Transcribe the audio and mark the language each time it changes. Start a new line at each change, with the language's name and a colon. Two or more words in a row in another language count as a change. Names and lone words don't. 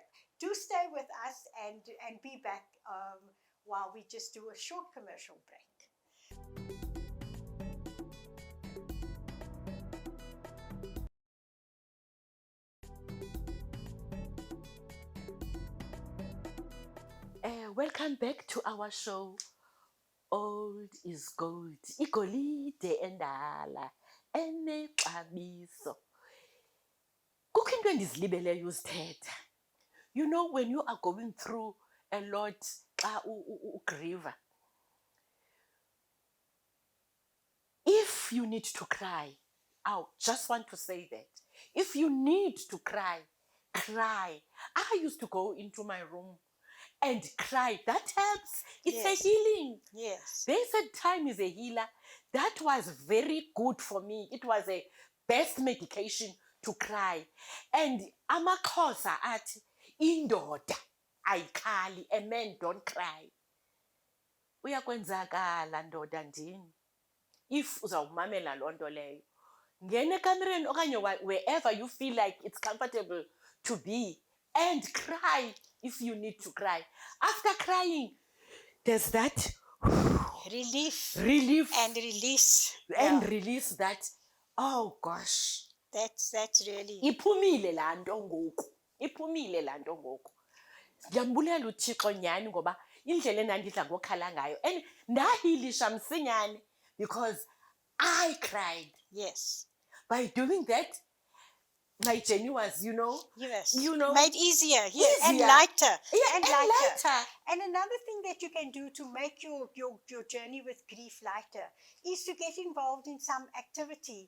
English: Do stay with us and be back while we just do a short commercial break. Welcome back to our show. Old is gold.
Xhosa: Igolide endala enexabiso. Kukho into endizilibeleyo uzithetha.
English: You know, when you are going through a lot,
Xhosa: xa ugriva,
English: if you need to cry, I just want to say that. If you need to cry, cry. I used to go into my room and cry. That helps. It's Yes. a healing. Yes. They said time is a healer. That was very good for me. It was a best medication to cry. And
Xhosa: amaXhosa athi indoda ayikhali,
English: a man don't cry.
Xhosa: Uyakwenzakala ndoda ndini.
English: If
Xhosa: uzawumamela loo nto leyo, ngena ekamereni okanye
English: wherever you feel like it's comfortable to be, and cry if you need to cry. After crying, there's that Relief relief and release. and Yeah. release that, oh gosh, That's really.
Xhosa: iphumile laa nto ngoku, iphumile laa nto ngoku. Ndiyambulela uThixo nyhani ngoba indlela endandidla ngokhala ngayo, and ndahilisha msinyane
English: because I cried. Yes. By doing that, my journey was, Yes. made easier. Yes. And easier. lighter. Yeah, and lighter. And another thing that you can do to make your journey with grief lighter is to get involved in some activity.